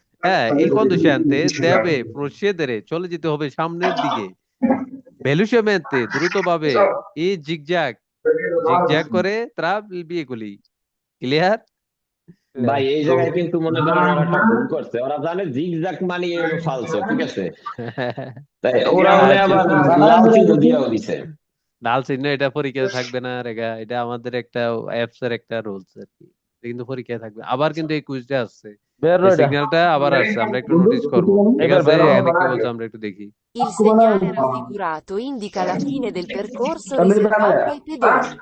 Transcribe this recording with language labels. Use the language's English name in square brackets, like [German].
[Bangla] হ্যাঁ, [Italian] il conducente deve procedere, [Bangla] চলে যেতে হবে সামনের দিকে, [Italian] velocemente, [Bangla] দ্রুতভাবে, [Italian] e zigzag, zigzag [Bangla] করে [Italian] tra i veicoli। [Bangla] Clear? Clear. ভাই এই জায়গায় কিন্তু মনে করেন ওরা একটা ভুল করছে, ওরা জানে জিগজ্যাগ মানে হলো ফালসো, ঠিক আছে, তাই ওরা মনে হয় আচ্ছা, আবার লাল চিহ্ন দিয়েও দিছে। লাল চিহ্ন এটা পরীক্ষায় থাকবে না রেগা, এটা আমাদের একটা অ্যাপস এর একটা রুলস আর কি। এটা কিন্তু পরীক্ষায় থাকবে। আবার কিন্তু এই কুইজটা আসছে, বের এই এটা। সিগন্যালটা আবার আসছে, আমরা একটু নোটিস করব। ঠিক এবার আছে, বেরো। এখানে কি বলছে আমরা একটু দেখি। [Italian] Il segnale raffigurato indica la fine del percorso riservato ai pedoni.